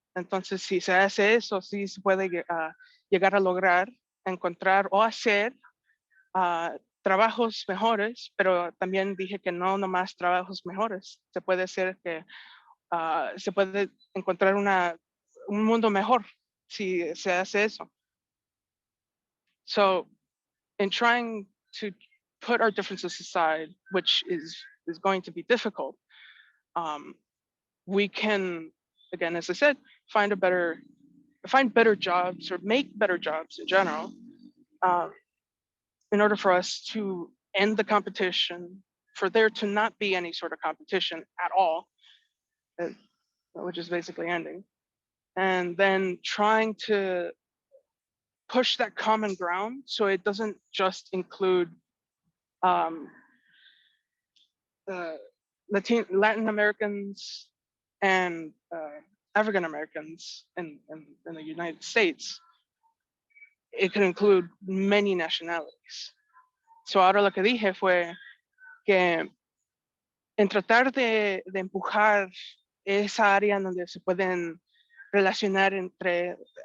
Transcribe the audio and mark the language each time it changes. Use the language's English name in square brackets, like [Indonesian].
[Spanish] Entonces, si se hace eso, sí se puede llegar a lograr encontrar o hacer trabajos mejores, pero también dije que no nomás trabajos mejores. Se puede hacer que se puede encontrar un mundo mejor si se hace eso. [English] So in trying to put our differences aside, which is going to be difficult, we can, again, as I said, find better jobs or make better jobs in general, in order for us to end the competition, for there to not be any sort of competition at all, which is basically ending, and then trying to push that common ground so it doesn't just include Latin Americans and African Americans in the United States. It could include many nationalities. [Spanish] So ahora lo que dije fue que en tratar de empujar esa área en donde se pueden relacionar entre